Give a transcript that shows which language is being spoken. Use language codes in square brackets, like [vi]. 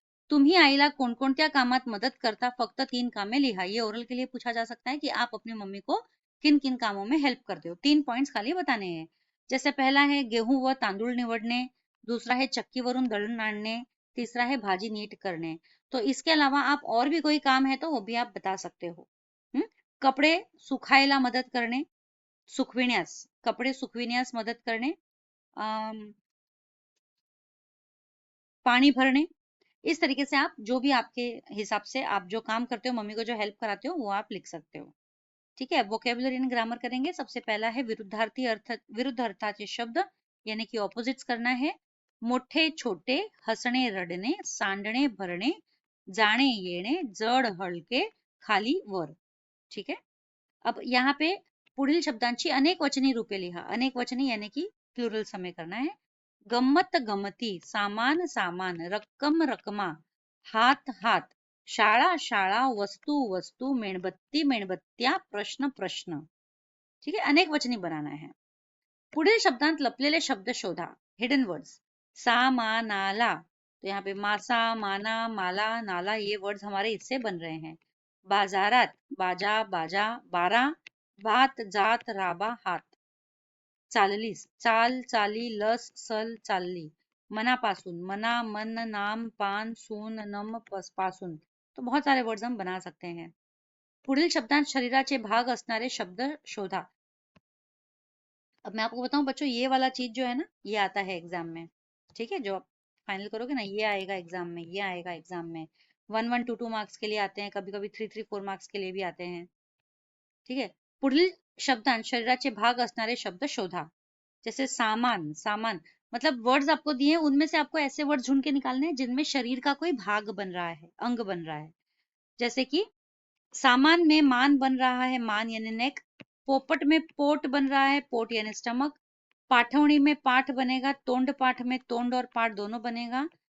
[mr] तुम्ही आईला कोणकोणत्या कामात मदत करता? फक्त 3 कामे लिहा. [hi] ये ओरल के लिए पूछा जा सकता है कि आप अपनी मम्मी को किन किन कामों में हेल्प करते हो. 3 पॉइंट्स खाली बताने हैं. जैसे पहला है गेहूं [mr] व तांदूळ निवडणे, [hi] दूसरा है [mr] चक्कीवरून दळण आणणे, [hi] तीसरा है [mr] भाजी नीट करणे. [hi] तो इसके अलावा आप और भी कोई काम है तो वो भी आप बता सकते हो. [mr] कपडे सुखायला मदत करणे, सुकविण्यास, कपडे सुकविण्यास मदत करणे, [hi] पानी भरने. इस तरीके से आप जो भी आपके हिसाब से आप जो काम करते हो, मम्मी को जो हेल्प कराते हो, वो आप लिख सकते हो. ठीक है, [en] vocabulary and grammar [hi] करेंगे. सबसे पहला है [mr] विरुद्ध अर्थाचे शब्द, [hi] यानी कि ऑपोजिट्स करना है. [mr] मोठे छोटे, हसणे रडणे, सांडणे भरणे, जाणे येणे, जड हलके, खाली वर. [hi] ठीक है, अब यहाँ पे [mr] पुढील शब्दांची अनेक वचनी रूपे लिहा. [hi] अनेक वचनी यानी कि प्लुरल समय करना है. [mr] गम्मत गमती, सामान सामान, रक्कम रकमा, हात हात, शाळा शाळा, वस्तू वस्तू, मेणबत्ती मेणबत्त्या, प्रश्न प्रश्न. [hi] ठीक है, अनेक वचनी बनाना है. [mr] पुढील शब्दांत लपलेले शब्द शोधा. [en] Hidden words. [hi] सामानाला, तो यहाँ पे मासा माना माला नाला, ये वर्ड्स हमारे इससे बन रहे हैं. [mr] बाजारात, बाजा बाजा, बारा, भात जात राबा हात. चाललीस, चाल चाली, लस सल चालली. मनापासून, मना मन नाम पान सून नम पासून. [hi] तो बहुत सारे वर्ड्स हम बना सकते हैं. [mr] पुढील शब्दांत शरीराचे भाग असणारे शब्द शोधा. [hi] अब मैं आपको बताऊं बच्चों, ये वाला चीज जो है ना, ये आता है एग्जाम में. ठीक है, जो आप फाइनल करोगे ना, ये आएगा एग्जाम में, ये आएगा एग्जाम में. 1 1 2 2 मार्क्स के लिए आते हैं, कभी कभी 3 3 4 मार्क्स के लिए भी आते हैं. ठीक है, [mr] पुढील शब्दांत शरीराचे भाग असणारे शब्द शोधा. [hi] जैसे सामान, सामान मतलब वर्ड्स आपको दिए हैं, उनमें से आपको ऐसे वर्ड्स ढूंढ के निकालने हैं जिनमें शरीर का कोई भाग बन रहा है, अंग बन रहा है. जैसे कि सामान में मान बन रहा है, मान यानी नेक. पोपट में पोट बन रहा है, पोट यानी स्टमक. पाठवणी में पाठ बनेगा, तोंड पाठ में तोंड और पाठ दोनों बनेगा.